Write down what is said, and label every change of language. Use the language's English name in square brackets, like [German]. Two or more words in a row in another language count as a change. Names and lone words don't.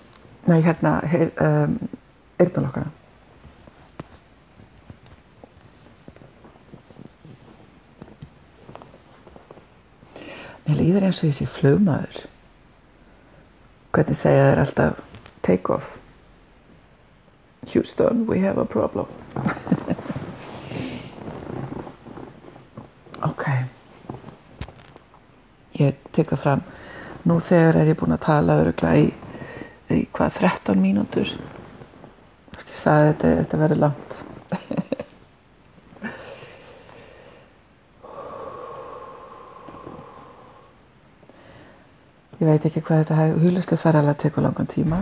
[Icelandic] Nei, eyrnalokkana. Mér líður eins og ég sé flugmaður. Hvernig segja þeir alltaf [English] take off? Houston, we have a problem. [Icelandic] Ok. Ég tek það fram. Nú þegar ég búin að tala örugglega í 13 mínútur. Ég sagði þetta verður langt. Ég veit ekki hvað þetta hugleiðslu ferðalag tekur langan tíma.